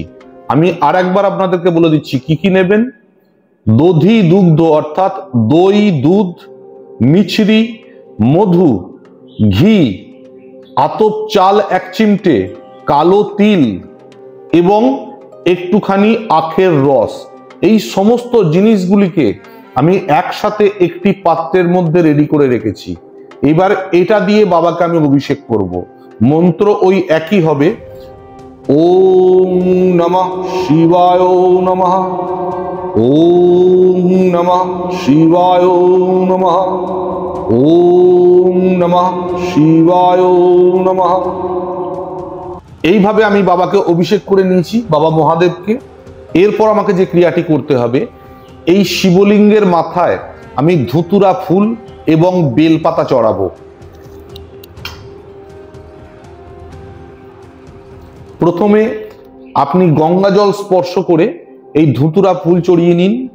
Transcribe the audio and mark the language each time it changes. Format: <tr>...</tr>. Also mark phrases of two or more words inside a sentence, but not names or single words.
<bn>আমি আরেকবার আপনাদেরকে বলে দিচ্ছি কি কি নেবেন। দধি দুগ্ধ, অর্থাৎ দই, দুধ, মিছরি, মধু, ঘি, আতপ চাল 1 চিমটে, কালো তিল এবং একটুখানি আখের রস। এই সমস্ত জিনিসগুলিকে আমি একসাথে একটি পাত্রের মধ্যে রেডি করে রেখেছি। এবার এটা দিয়ে বাবাকে আমি অভিষেক করব। মন্ত্র ওই একই হবে,</bn> <sa>ओम् नमः शिवाय नमः, ओम् नमः शिवाय नमः, ओम् नमः शिवाय नमः।</sa> <bn>এইভাবে আমি বাবাকে অভিষেক করে নিয়েছি, বাবা মহাদেবকে। এরপর আমাকে যে ক্রিয়াটি করতে হবে, এই শিবলিঙ্গের মাথায় আমি ধুতুরা ফুল এবং বেলপাতা চড়াবো। প্রথমে আপনি গঙ্গা জল স্পর্শ করে এই ধুতুরা ফুল চড়িয়ে নিন।</bn>